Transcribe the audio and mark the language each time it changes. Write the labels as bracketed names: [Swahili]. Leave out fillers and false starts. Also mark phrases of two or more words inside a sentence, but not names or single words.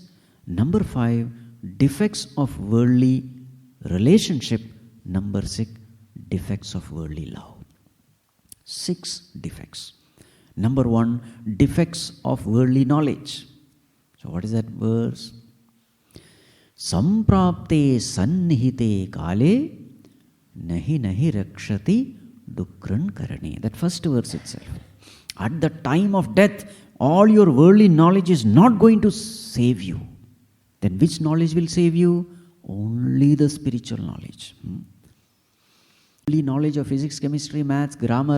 [English] Number 5, defects of worldly relationship. Number 6, defects of worldly love. 6 defects. Number 1, defects of worldly knowledge. So what is that verse? [Sanskrit] संप्राप्ते संनिहिते काले नहि नहि रक्षति डुकृञ् करणे. [English] That first verse itself. At the time of death, all your worldly knowledge is not going to save you. Then which knowledge will save you? Only the spiritual knowledge. Only knowledge of physics, chemistry, maths, grammar.